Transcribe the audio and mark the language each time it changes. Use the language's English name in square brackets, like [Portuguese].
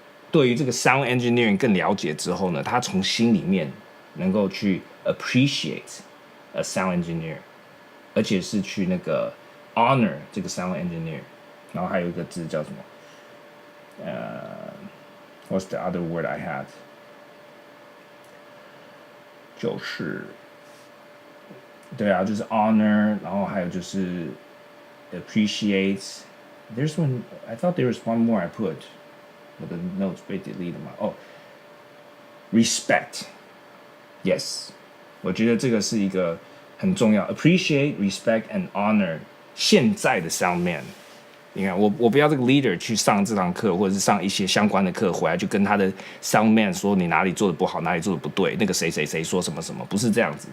[Chinese] 对于这个 sound engineering 更了解之后呢，他从心里面能够去 appreciate a sound engineer， 而且是去那个 honor 这个 sound engineer， 然后还有一个字叫什么？ [English] What's the other word I had？ [Chinese] 就是对啊，就是 honor， 然后还有就是 appreciate。 [English] There's one, I thought there was one more I put。 [Chinese] 我的 notes 被 delete 了嘛？respect。Yes， 我觉得这个是一个很重要 ， [English] appreciate, respect and honor [Chinese] 现在的 sound man。你看，我不要这个 leader 去上这堂课，或者是上一些相关的课，回来就跟他的 sound man 说你哪里做的不好，哪里做的不对，那个谁谁谁说什么什么，不是这样子。